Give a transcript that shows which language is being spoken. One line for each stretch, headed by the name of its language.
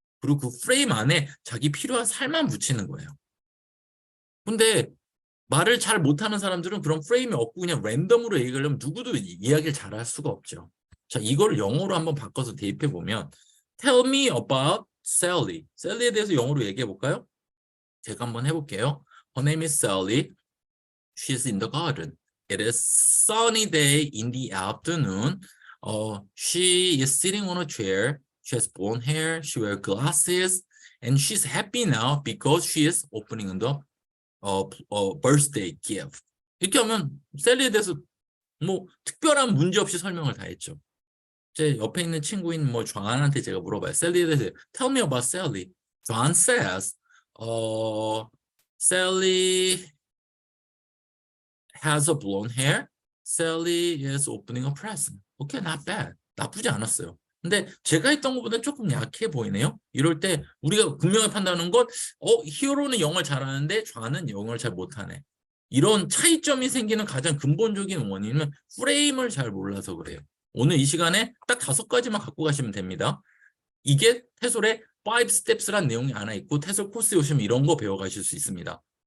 Korean: 그리고 그 프레임 안에 자기 필요한 살만 붙이는 거예요. 근데 말을 잘 못하는 사람들은 그런 프레임이 없고 그냥 랜덤으로 얘기를 하면 누구도 이야기를 잘할 수가 없죠. 자, 이걸 영어로 한번 바꿔서 대입해 보면
English: Tell me about Sally.
Korean: 셀리에 대해서 영어로 얘기해 볼까요? 제가 한번 해볼게요.
English: Her name is Sally. She's in the garden. It is sunny day in the afternoon. She is sitting on a chair. She has blonde hair. She wears glasses. And she's happy now because she is opening the birthday gift.
Korean: 이렇게 하면 셀리에 대해서 뭐 특별한 문제 없이 설명을 다 했죠. 제 옆에 있는 친구인 존한테 제가 물어봐요. 셀리에 대해서
English: Tell me about Sally. John says, Sally has a blonde hair. Sally is opening a present. Okay, not bad.
Korean: 나쁘지 않았어요. 근데 제가 했던 것보다 조금 약해 보이네요. 이럴 때 우리가 분명히 판단하는 건 히어로는 영어를 잘하는데 좌는 영어를 잘 못하네. 이런 차이점이 생기는 가장 근본적인 원인은 프레임을 잘 몰라서 그래요. 오늘 이 시간에 딱 5가지만 갖고 가시면 됩니다. 이게 태솔의 5 steps란 내용이 하나 있고 태솔 코스에 오시면 이런 거 배워가실 수 있습니다.